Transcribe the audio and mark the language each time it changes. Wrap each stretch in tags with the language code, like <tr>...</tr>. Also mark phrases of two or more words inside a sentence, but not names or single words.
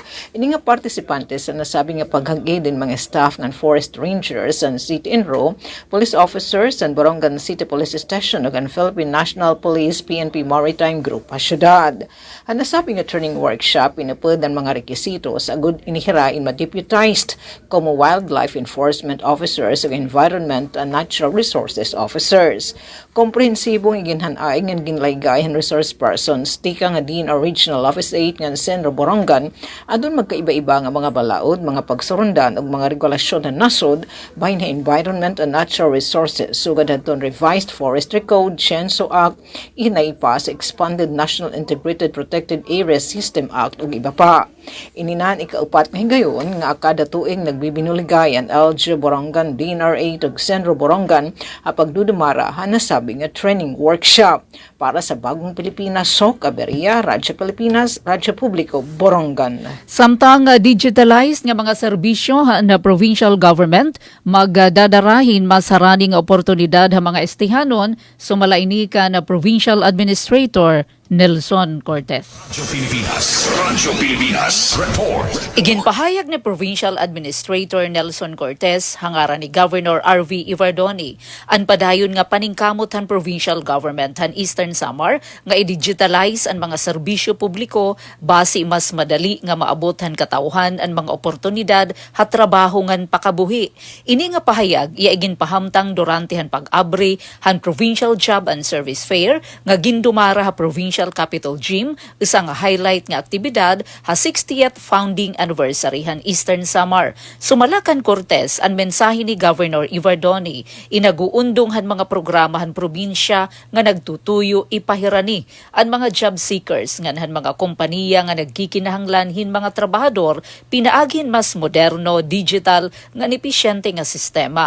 <war>Ini nga partisipantes na nasabi nga paghagi din mga staff ng</war> <en>forest rangers and city enro, police officers</en> <war>and Borongan City Police Station ug ang Philippine National Police PNP Maritime Group sa syudad. Ang nasabi nga</war> <en>training workshop</en> <war>inupod ang mga rekisito sa agud inihirain ma-deputized como</war> <en>wildlife enforcement officers</en> <war>ug</war> <en>environment and natural resources officers.</en> <war>Komprehensibong iginhanay nga ginlaygayan</war> <en>resource persons</en> <war>tika nga din Regional Office 8 nga Senro Borongan adun magkaiba-iba nga mga balaod, mga pagsurundan ug mga regulasyon na nasod bahin na</war> <en>environment and natural resources</en> <war>sugad adton</war> <en>revised forestry code,</en> <war>Censo Act, inaipa sa expanded National Integrated Protected Areas System Act ug iba pa. Ininan ikaupat nga higayon nga kada tuig nagbibinuligayan LG Borongan, DNR8 ug Senro Borongan apagdudumara nasabi nga</war> <en>training workshop</en> <war>para sa bagong Pilipinas, SOC, Aberia, Radyo Pilipinas, Radyo Publiko, Borongan. Samtang digitalized nga mga serbisyo na</war> <en>provincial government,</en> <war>magdadarahin mas haraning oportunidad ang mga estihanon sumalaini ka na</war> <en>provincial administrator</en> <war>Nelson Cortez. Radyo Pilipinas Report. Iginpahayag ni Provincial Administrator Nelson Cortez hangaran ni Governor R.V. Ivardoni ang padayon nga paningkamot han</war> <en>provincial government</en> <war>han Eastern Samar nga i-digitalize ang mga serbisyo publiko base mas madali nga maabot han katawhan ang mga oportunidad ha trabaho ngan pakabuhi. Ini nga pahayag iya iginpahamtang durante han pag-abri han Provincial Job and Service Fair nga gindumara ha Provincial Capital Gym, isang highlight nga aktibidad ha</war> <en>60th founding anniversary</en> <war>han Eastern Samar. Sumalakan Cortez ang mensahe ni Governor Ivardoni, inaguundong han mga programa han probinsya nga nagtutuyo ipahirani ang mga</war> <en>job seekers</en> <war>nga han mga kompanya nga nagkikinahanglan hin mga trabahador pinaaghin mas moderno, digital nga episyente nga sistema.</war>